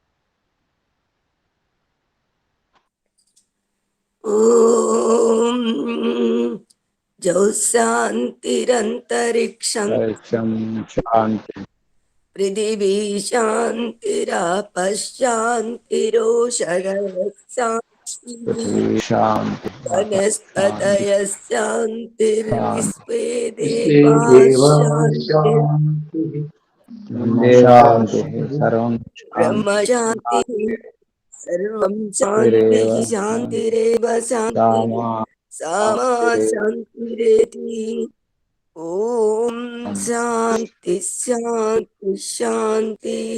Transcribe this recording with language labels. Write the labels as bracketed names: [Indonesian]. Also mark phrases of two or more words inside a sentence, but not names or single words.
[Sanskrit] ఓం జౌ శాంతిరంతరిక్షం శాంతి పృథివీ శాంతిరాపశాంతిరోషధయ శాంతి వనస్పతయ శాంతిర్విశ్వే विश्वे దేవా देवा శాంతి शान्तिः శాంతి సర్వం బ్రహ్మ శాంతి సర్వం శాంతి శాంతిరేవ శాంతి సామా శాంతిరేతి. ఓం శాంతి శాంతి శాంతి.